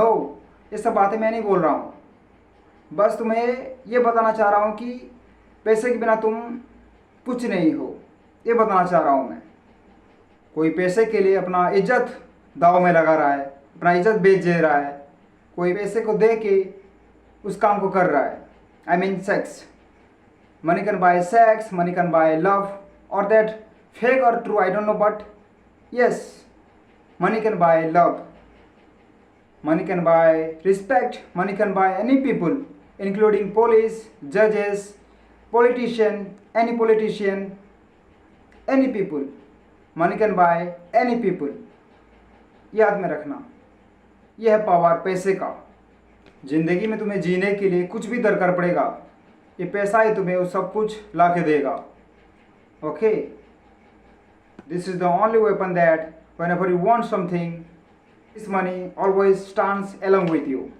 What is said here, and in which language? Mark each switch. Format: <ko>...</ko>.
<hi>No, ये सब बातें मैं नहीं बोल रहा हूँ। बस तुम्हें ये बताना चाह रहा हूँ कि पैसे के बिना तुम कुछ नहीं हो, ये बताना चाह रहा हूँ मैं। कोई पैसे के लिए अपना इज्जत दाव में लगा रहा है, अपना इज्जत बेच दे रहा है। कोई पैसे को दे के उस काम को कर रहा है।</hi> <en>I mean sex. Money can buy sex, money can buy love, or that fake or true, I don't know, but yes, money can buy love, money can buy respect, money can buy any people, including police, judges, any politician, any people. Money can buy any people.</en> <hi>याद में रखना, यह है power पैसे का। जिंदगी में तुम्हें जीने के लिए कुछ भी दरकार पड़ेगा, ये पैसा ही तुम्हें वो सब कुछ ला के देगा। Okay, this is the only weapon that whenever you want something, this money always stands along with you.</hi>